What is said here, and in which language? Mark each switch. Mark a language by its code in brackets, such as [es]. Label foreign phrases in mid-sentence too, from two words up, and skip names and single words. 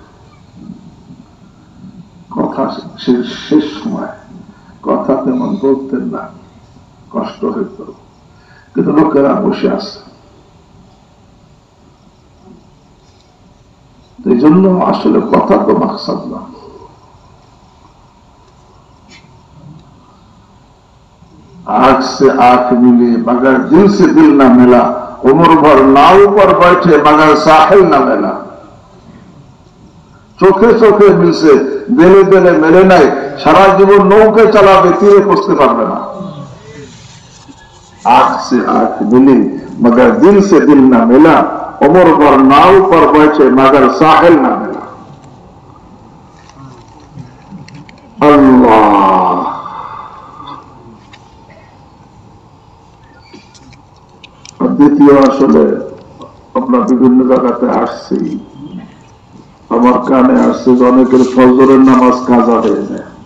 [bn] কথা শেষ সময় কথা তেমন বলতেন না, কষ্ট হইত, কিন্তু লোকেরা বসে আছে। এই জন্য আসলে কথা তো মাকসাদ না। [hi] आंख से आंख मिले मगर दिल से दिल न मिला, उम्र भर नाव पर बैठे मगर साहिल न मिला। [bn] চোখে চোখে মিলছে, দিলে দিলে মেলে নাই, সারা জীবন নৌকে চালাবে, তীরে পৌঁছতে পারবে না। [hi] आंख से आंख मिली मगर दिल से दिल न मिला, उम्र भर नाव पर बैठे मगर साहिल न मिला। [bn] अल्लाह দ্বিতীয়, আসলে আমরা বিভিন্ন জায়গাতে আসছি, আমার কানে আসছে যে অনেকের ফজরের নামাজ কাজা হয়ে যায়।